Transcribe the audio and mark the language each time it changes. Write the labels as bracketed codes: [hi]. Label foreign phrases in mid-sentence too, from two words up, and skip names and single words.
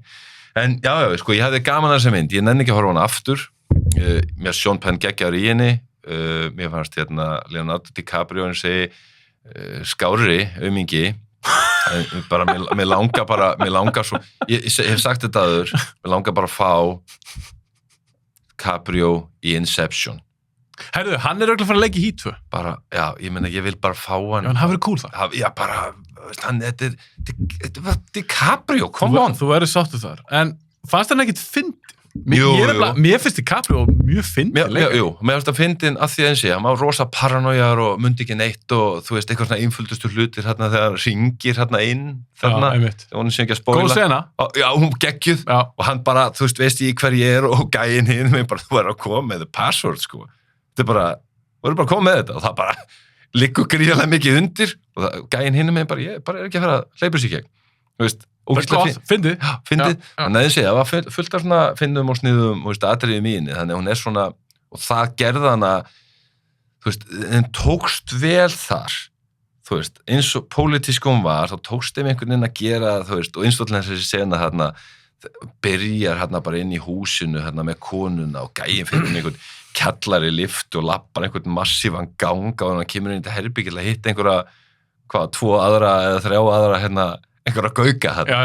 [is] En já, ég hefði gaman að þessa mynd, ég nenni ekki að horfa hana aftur, mér Sean Penn geggjaður í henni, mér fannst Leonardo DiCaprio eins og skári aumingi, bara mér langar svo, ég hef sagt þetta aður, mér langar bara að fá Caprio í Inception. Herðu, hann er örugglega að fara að leika í Heat 2. Bara, já, ég meina, ég vil bara fá hann. Já, hann hafi verið cool það. Já, bara, þetta var DiCaprio, [en] come on. [is] Þú verður sáttu þar. En fannst hann ekkit fyndin? Jú. Mér finnst DiCaprio mjög fyndin leika. Jú, mér finnst það fyndin að því að hann var rosa paranoiar og mundi ekki neitt og þú veist, eitthvað svona einföldustu hlutir þegar ringir inn þarna. Já, einmitt. Hún sé ekki að spóila. Góð sena. Já, hún geggjuð. Já. Og hann bara, þú veist ég hver ég er og gæinn hinn, bara þú verður að koma með [en] the password, [is] Þetta er bara, þú verður bara að koma með þetta og það bara liggur gríðarlega mikið undir og gæinn hinn með bara, ég bara er ekki að fara að hleypa sér gegn. Þú veist, fyndið. Þannig að ég segja, það var fullt af svona fyndum og sniðum og atriðum í henni, þannig að hún er svona, og það gerði hana, þú veist, en tókst vel þar, þú veist, eins og pólitísk hún var, þá tókst þeim einhvern veginn að gera, þú veist, og einstaklega þessi sena þarna, byrjar hérna bara inn í húsinu hérna með konuna og gæinn fyrir einhvern kjallari lift og lappar einhvern massívan gang og hann kemur inn í þetta herbyggil að hitta einhverja, 2 aðra eða 3 aðra hérna, einhverja gauka þarna.